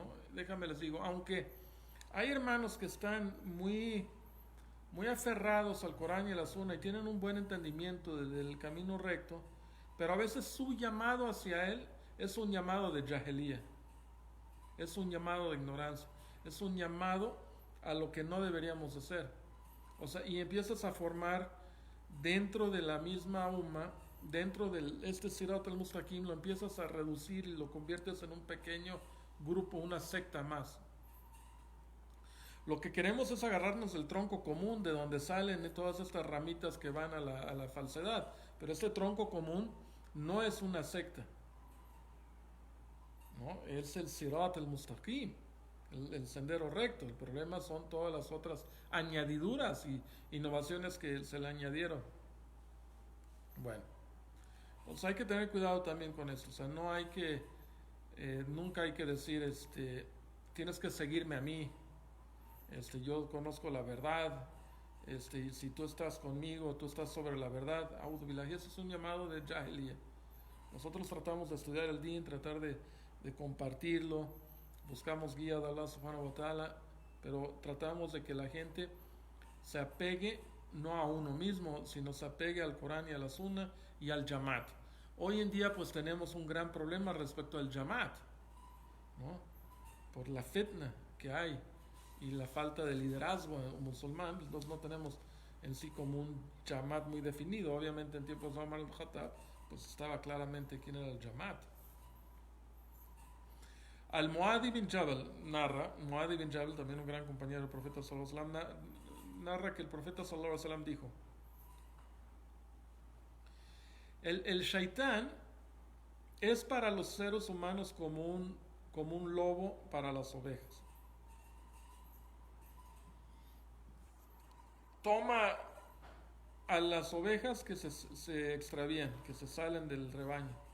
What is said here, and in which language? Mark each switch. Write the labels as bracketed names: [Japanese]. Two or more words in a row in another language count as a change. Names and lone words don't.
[Spanish] Déjame les digo, aunque hay hermanos que están muy aferrados al Corán y a la Sunna y tienen un buen entendimiento del camino recto, pero a veces su llamado hacia él es un llamado de jahiliyah, es un llamado de ignorancia, es un llamado a lo que no deberíamos hacer. O sea, y empiezas a formar dentro de la misma umma, dentro de este [Arabic] صراط المستقيم, [Spanish] lo empiezas a reducir y lo conviertes en un pequeño grupo, una secta más. Lo que queremos es agarrarnos del tronco común de donde salen todas estas ramitas que van a la falsedad. Pero este tronco común no es una secta, ¿no? Es el [Arabic] صراط المستقيم, [Spanish] el sendero recto. El problema son todas las otras añadiduras y innovaciones que se le añadieron. Bueno, pues hay que tener cuidado también con esto. O sea, no hay que, nunca hay que decir, tienes que seguirme a mí. Yo conozco la verdad, y si tú estás conmigo, tú estás sobre la verdad. [Arabic] أعوذ بالله, [Spanish] eso es un llamado de jahiliya. Nosotros tratamos de estudiar el din, tratar de compartirlo, buscamos guía de [Arabic] الله سبحانه وتعالى, [Spanish] pero tratamos de que la gente se apegue no a uno mismo, sino se apegue al Corán y a la Sunna y al Jamaat. Hoy en día pues tenemos un gran problema respecto al Jamaat, ¿no? Por la fitna que hay y la falta de liderazgo musulmán. Pues no tenemos en sí como un Jamaat muy definido. Obviamente en tiempos de Omar al-Khattab pues estaba claramente quién era el Jamaat. Al-Muadi bin Jabal narra, Muadi bin Jabal, también un gran compañero del profeta [Arabic] صلى الله عليه وسلم, [Spanish] narra que el profeta [Arabic] صلى الله عليه وسلم [Spanish] dijo: el shaitán es para los seres humanos como un lobo para las ovejas. Toma a las ovejas que se extravían, que se salen del rebaño.